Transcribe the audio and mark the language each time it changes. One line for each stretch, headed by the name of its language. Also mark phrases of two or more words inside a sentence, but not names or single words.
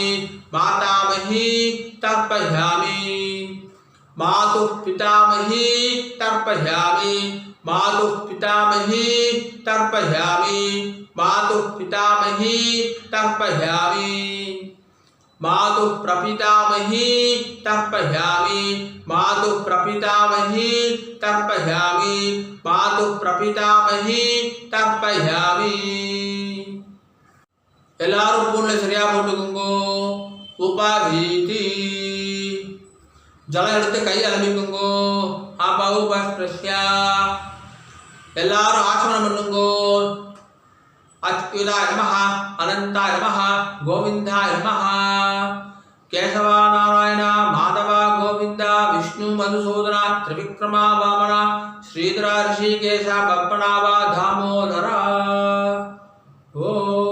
Sanskrit: मातामही तर्पयामि मातुः पितामही तर्पयामि मातुः पितामही तर्पयामि मातुः पितामही तर्पयामि मातुः प्रपितामही तर्पयामि मातुः प्रपितामही तर्पयामि मातुः प्रपितामही तर्पयामि
Tamil: எல்லாரும் பூர்ல சரியா போட்டுக்கோங்க உபாதீதி ஜலம் எடுத்து கை அலம்பிக்கோங்க ஆபா உபஸ்பிரஸ்யா எல்லாரும் ஆசனம் பண்ணுங்க अच्युताय नमः अनंताय नमः गोविंदाय नमः केशव नारायण माधव गोविंद विष्णु मधुसूदन त्रिविक्रमा वामन श्रीधर ऋषिकेश पद्मनाभ दामोदर।